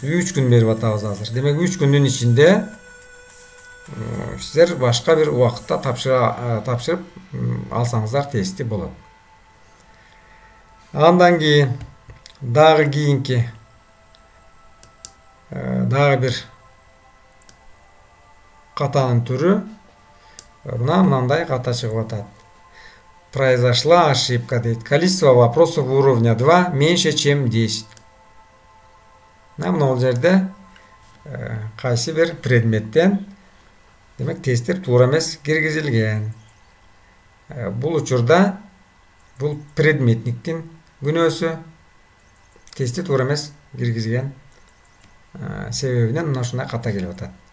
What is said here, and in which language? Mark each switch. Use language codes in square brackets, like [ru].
[ky] 3 күн берип атабыз азыр. Демек 3 күндүн ичинде сиздер башка бир убакытта тапшырып алсаңыздар тести болот. Андан кийин дагы кийинки дагы бир катанын түрү мынандай ката чыгып атат. [ru] Произошла ошибка [ky] дейт. [ru] Количество вопросов уровня 2 меньше, чем 10. [ky] Мына жерде кайсы бир предметтен демек тесттер туура эмес киргизилген. Бул учурда бул предметниктин күнөөсү, тести туура эмес киргизген себебинен мына ушундай ката келип атат.